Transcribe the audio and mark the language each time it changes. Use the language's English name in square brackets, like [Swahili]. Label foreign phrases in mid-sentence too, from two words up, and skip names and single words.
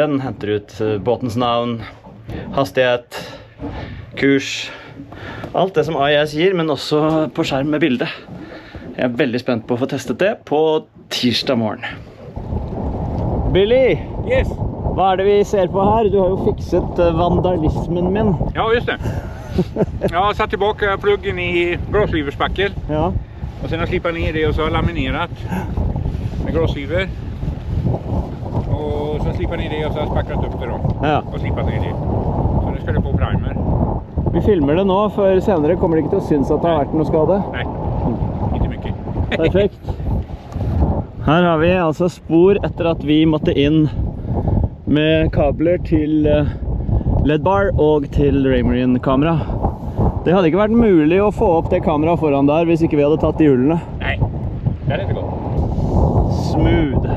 [Norwegian] Den henter ut båtens navn, hastighet, kurs, alt det som AIS gir, men også på skjerm med bildet. Jeg veldig spent på å få testet det på tirsdag morgen. Billy! Yes! Hva det vi ser på her? Du har jo fikset vandalismen min. [Swedish] Ja, just det. Jag har satt tillbaka pluggen i gråsliverspackel. Ja. Och sen har jag slipat ner det och så har jag laminerat med gråsliver. Och så slipat ner det och så har jag spackrat upp det då. Ja. Och slipat ner det. Så nu ska det på primer. [Norwegian] Vi filmer det nå, for senere kommer det ikke til å synes at det har vært noe skade. [Swedish] Nej, inte mycket. Perfekt. [Norwegian] Her har vi altså spor etter at vi måtte inn med kabler til LED-bar og til Raymarine-kamera. Det hadde ikke vært mulig å få opp det kameraet foran der hvis ikke vi hadde tatt de hullene. [Swedish] Nej, det hade inte gått. Smooth.